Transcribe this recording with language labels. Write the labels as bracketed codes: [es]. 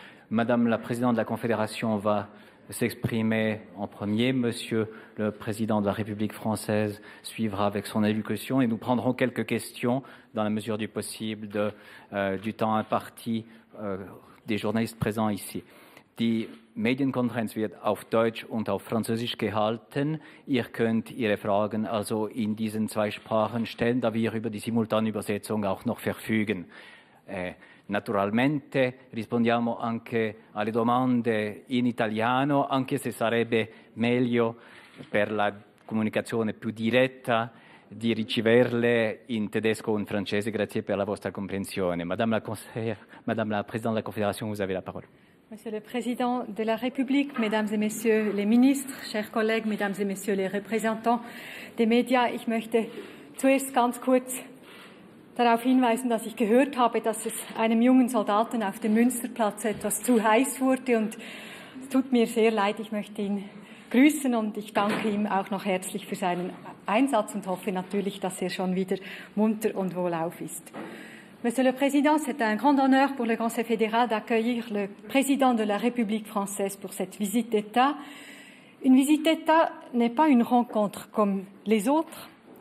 [fr] Madame la Présidente de la Confédération va s'exprimer en premier. Monsieur le Président de la République française suivra avec son allocution et nous prendrons quelques questions dans la mesure du possible du temps imparti des journalistes présents ici. [de] Die Medienkonferenz wird auf Deutsch und auf Französisch gehalten. Ihr könnt Ihre Fragen also in diesen zwei Sprachen stellen, da wir über die Simultanübersetzung auch noch verfügen. [it] Naturalmente rispondiamo anche alle domande in italiano, anche se sarebbe meglio per la comunicazione più diretta di riceverle in tedesco o in francese. Grazie per la vostra comprensione. [fr] Madame la Présidente de la Confédération, vous avez la parole. Monsieur le Président de la République, Mesdames et Messieurs les Ministres, [de] chers Kollegen, [fr] Mesdames et Messieurs les Représentants des [de] Medien, ich möchte zuerst ganz kurz darauf hinweisen, dass ich gehört habe, dass es einem jungen Soldaten auf dem Münsterplatz etwas zu heiß wurde und es tut mir sehr leid, ich möchte ihn grüßen und ich danke ihm auch noch herzlich für seinen Einsatz und hoffe natürlich, dass er schon wieder munter und wohlauf ist. [fr] Monsieur le Président, c'est un grand honneur pour le Conseil fédéral d'accueillir le Président de la République française pour cette visite d'État. Une visite d'État n'est pas une rencontre comme les autres.